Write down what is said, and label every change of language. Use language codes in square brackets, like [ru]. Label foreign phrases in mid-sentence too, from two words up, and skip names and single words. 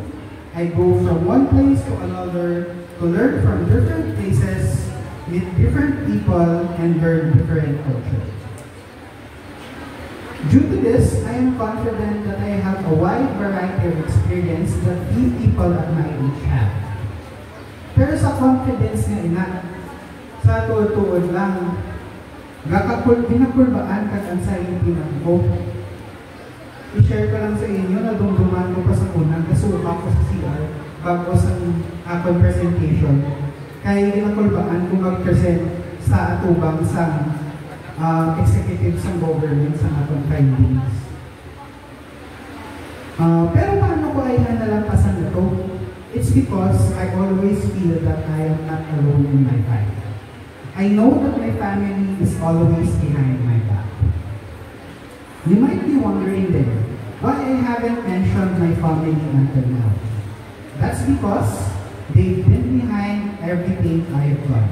[en] I go from one place to another to learn from different places, meet different people, and learn different cultures. Due to this, I am confident that I have a wide variety of experience that few people at my age have. [hil] Pero sa confidence nga ina, sa tuod-tuod lang, ginakulbaan kag anxiety na ko. I-share ko lang sa inyo na dumduman ko pa sa unang kasuka ko sa CR bago sa akong presentation. Kaya ginakulbaan ko mag-present sa atubang sa executives ng government sa atong findings. [tl] Pero paano ko ay nalampasan ito? [en] It's because I always feel that I am not alone in my fight. I know that my family is always behind my back. You might be wondering then, why I haven't mentioned my family until now. That's because they've been behind everything I've done.